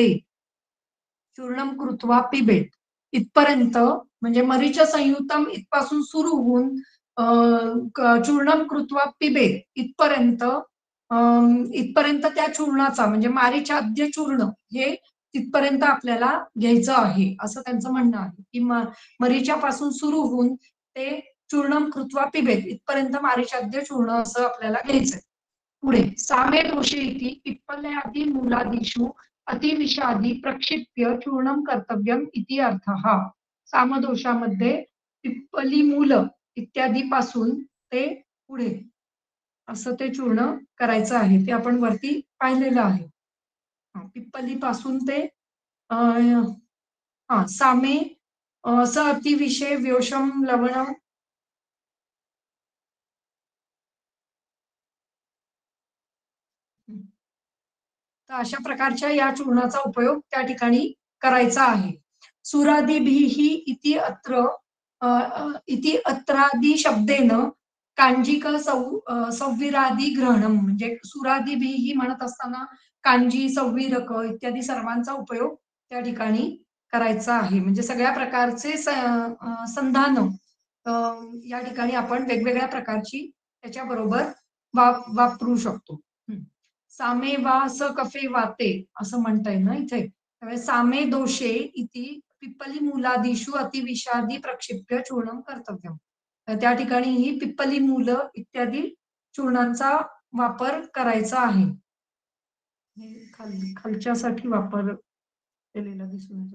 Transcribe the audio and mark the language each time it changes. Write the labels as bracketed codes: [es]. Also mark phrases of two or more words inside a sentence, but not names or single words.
[sa] चूर्णम कृत्वा पिबेत [mr] इथपर्यंत म्हणजे [sa] मरीच संयुक्तम [mr] इथपासून सुरू होऊन [sa] चूर्णम कृत्वा पिबेत [mr] इथपर्यंत त्या चूर्णाचा म्हणजे मारीचाद्य चूर्ण हे तिथपर्यंत आपल्याला घ्यायचं आहे असं त्यांचं म्हणणं आहे की मरीच्यापासून सुरू होऊन ते [sa] चूर्णम कृत्वा पिबेत [mr] इथपर्यंत मारीचाद्य चूर्ण असं आपल्याला घ्यायचंय. [sa] पुढे सामे दोषे इति पिप्पल्यादी मूलादिषु अतिविषादी प्रक्षिप्य चूर्णम कर्तव्यम इति अर्थः. [mr] सामदोषामध्ये पिप्पली मूल इत्यादी पासून ते पुढे असं ते चूर्ण करायचं आहे. ते आपण वरती पाहिलेलं आहे. पिप्पली पासून ते [sa] सामे स अतिविषय व्योषम लवण [mr] तर अशा प्रकारच्या या चूर्णाचा उपयोग त्या ठिकाणी करायचा आहे. [sa] सुरादिभिः इति अत्रादी शब्देन कांजिक संविरादी ग्रहणम, [mr] म्हणजे सुरादिभिः म्हणत असताना कांजी, संविरक इत्यादी सर्वांचा उपयोग त्या ठिकाणी करायचा आहे. म्हणजे सगळ्या प्रकारचे संधान या ठिकाणी आपण वेगवेगळ्या प्रकारची त्याच्याबरोबर वापरू शकतो. [sa] सामे वा स कफे वाते [mr] असं म्हणता येईल ना इथे. [sa] त्यामुळे सामे दोषे इति पिप्पली मूलादिषु अतिविषादी प्रक्षिप्य चूर्णम कर्तव्यम. [mr] त्या ठिकाणी ही पिप्पली मूल इत्यादी चूर्णांचा वापर करायचा आहे. खालच्यासाठी वापर केलेला दिसून येतो.